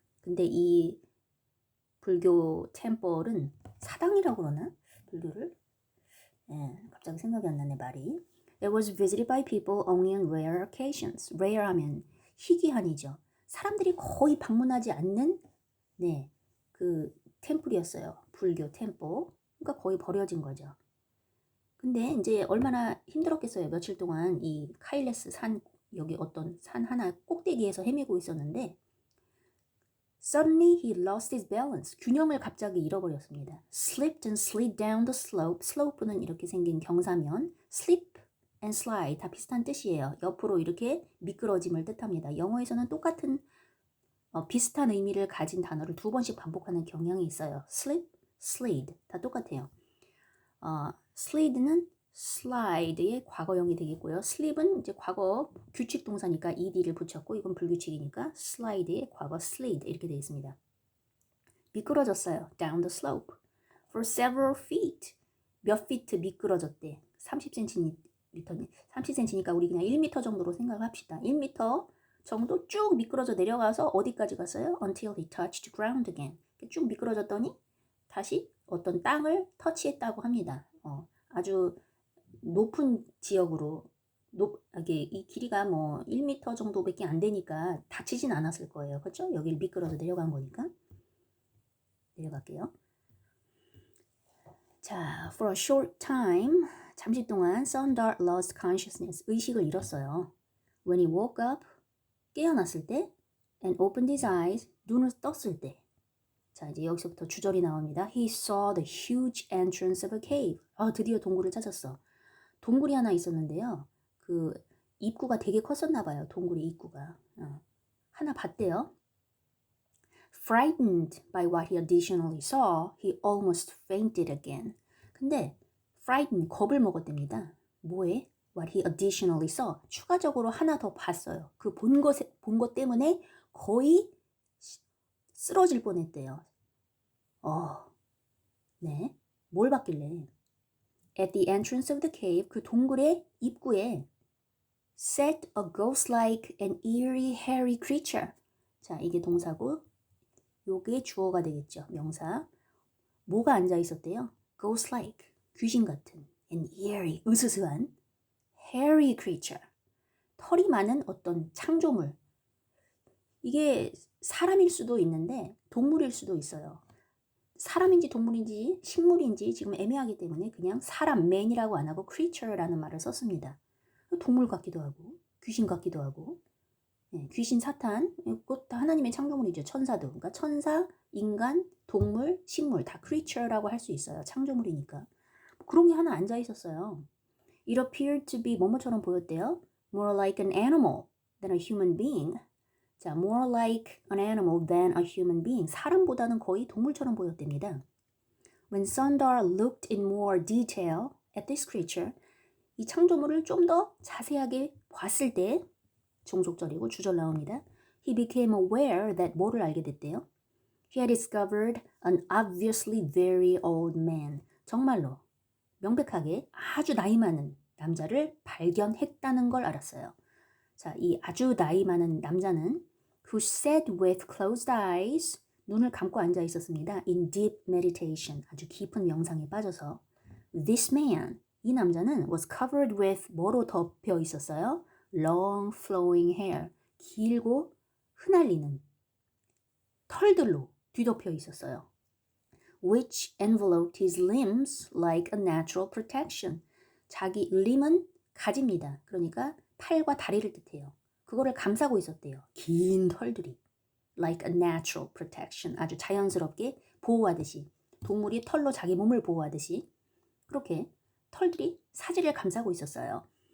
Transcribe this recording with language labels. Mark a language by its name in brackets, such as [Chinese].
[Korean] 근데 이 불교 템플은 사당이라고 그러나? 불교를? 예, 갑자기 생각이 안 나네 말이. [English] It was visited by people only on rare occasions. [Korean] rare 하면 희귀한이죠. 사람들이 거의 방문하지 않는 네, 그 템플이었어요. 불교 템플. 그러니까 거의 버려진 거죠. 근데 이제 얼마나 힘들었겠어요. 며칠 동안 이 카일레스 산 여기 어떤 산 하나 꼭대기에서 헤매고 있었는데 [English] Suddenly he lost his balance. [Korean] 균형을 갑자기 잃어버렸습니다. [English] Slipped and slid down the slope. [Korean] slope는 이렇게 생긴 경사면 slip and slide 다 비슷한 뜻이에요. 옆으로 이렇게 미끄러짐을 뜻합니다. 영어에서는 똑같은 비슷한 의미를 가진 단어를 두 번씩 반복하는 경향이 있어요. slip, slid 다 똑같아요. slid는 slide의 과거형이 되겠고요. slip은 이제 과거 규칙 동사니까 ed를 붙였고 이건 불규칙이니까 slide의 과거 slid 이렇게 되어 있습니다. 미끄러졌어요. [English] down the slope for several feet. [Korean] 몇 feet 미끄러졌대. 30cm니까 우리 그냥 1m 정도로 생각합시다. 1m 정도 쭉 미끄러져 내려가서 어디까지 갔어요? [English] Until he touched ground again. [Korean] 쭉 미끄러졌더니 다시 어떤 땅을 터치했다고 합니다. 아주 높은 지역으로 이게 이 길이가 뭐 1m 정도밖에 안 되니까 다치진 않았을 거예요. 그렇죠? 여기를 미끄러져 내려간 거니까. 내려갈게요. [English] 자, for a short time, [Korean] 잠시 동안 [English] Sundar lost consciousness, [Korean] 의식을 잃었어요. [English] When he woke up, [Korean] 깨어났을 때, [English] and opened his eyes, [Korean] 눈을 떴을 때. 자, 이제 여기서부터 주절이 나옵니다. [English] He saw the huge entrance of a cave. [Korean] 드디어 동굴을 찾았어. 동굴이 하나 있었는데요. 그 입구가 되게 컸었나 봐요. 동굴의 입구가. 하나 봤대요. [English] Frightened by what he additionally saw, he almost fainted again. [Korean] 근데 frightened, 겁을 먹었답니다. 뭐에? [English] What he additionally saw. [Korean] 추가적으로 하나 더 봤어요. 그 본 것 때문에 거의 쓰러질 뻔했대요. 네. 뭘 봤길래? [English] At the entrance of the cave, [Korean] 그 동굴의 입구에 [English] sat a ghost-like and eerie hairy creature. [Korean] 자, 이게 동사고 요게 주어가 되겠죠. 명사. 뭐가 앉아 있었대요? [English] Ghost-like, [Korean] 귀신 같은 [English] and eerie, [Korean] 으스스한 [English] hairy creature. [Korean] 털이 많은 어떤 창조물. 이게 사람일 수도 있는데 동물일 수도 있어요. 사람인지 동물인지 식물인지 지금 애매하기 때문에 그냥 사람, man이라고 안 하고 creature라는 말을 썼습니다. 동물 같기도 하고 귀신 같기도 하고 귀신, 사탄, 그것 다 하나님의 창조물이죠. 천사도. 그러니까 천사, 인간, 동물, 식물 다 creature라고 할 수 있어요. 창조물이니까. 그런 게 하나 앉아 있었어요. [English] It appeared to be [Korean] 뭐뭐처럼 보였대요. [English] More like an animal than a human being. 자, more like an animal than a human being. [Korean] 사람보다는 거의 동물처럼 보였답니다. [English] When Sundar looked in more detail at this creature, [Korean] 이 창조물을 좀 더 자세하게 봤을 때 종속절이고 주절 나옵니다. [English] He became aware that [Korean] 뭐를 알게 됐대요? [English] He had discovered an obviously very old man. [Korean] 정말로 명백하게 아주 나이 많은 남자를 발견했다는 걸 알았어요. 자, 이 아주 나이 많은 남자는 [English] who sat with closed eyes, [Korean] 눈을 감고 앉아 있었습니다. [English] in deep meditation, [Korean] 아주 깊은 명상에 빠져서. [English] This man, [Korean] 이 남자는 [English] was covered with [Korean] 뭐로 덮여 있었어요? [English] long flowing hair, [Korean] 길고 흩날리는 털들로 뒤덮여 있었어요. [English] which enveloped his limbs like a natural protection. [Korean] 자기 limb은 가지입니다. 그러니까 팔과 다리를 뜻해요. 그거를 감싸고 있었대요. 긴 털들이. [English] like a natural protection. [Korean] 아주 자연스럽게 보호하듯이. 동물이 털로 자기 몸을 보호하듯이 그렇게 털들이 사지를 감싸고 있었어요.